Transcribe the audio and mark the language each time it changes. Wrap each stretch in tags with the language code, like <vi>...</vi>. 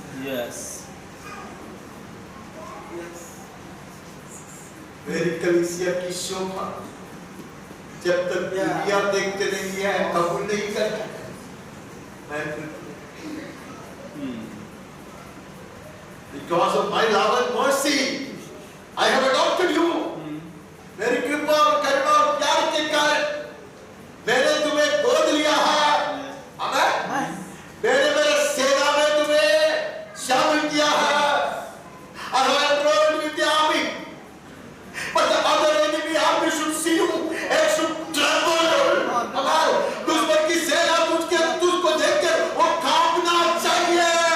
<en>Yes.</en> <hi>मेरी कलीसिया की शोभा जब तक दुनिया देखते नहीं है कबूल नहीं करता मैं तृप्त नहीं।</hi> <en>Because of my love and mercy, I have adopted you.</en> <hi>मेरी कृपा और करुणा और प्यार के कारण मैंने तुम्हें गोद लिया है। आमीन। मैंने मेरे सेना में तुम्हें शामिल किया है।</hi> <en>I have enrolled with the army, but the other enemy army should see you and should tremble.</en> <hi>आमीन। दुश्मन की सेना तुझको देखकर वो कांपना चाहिए।</hi>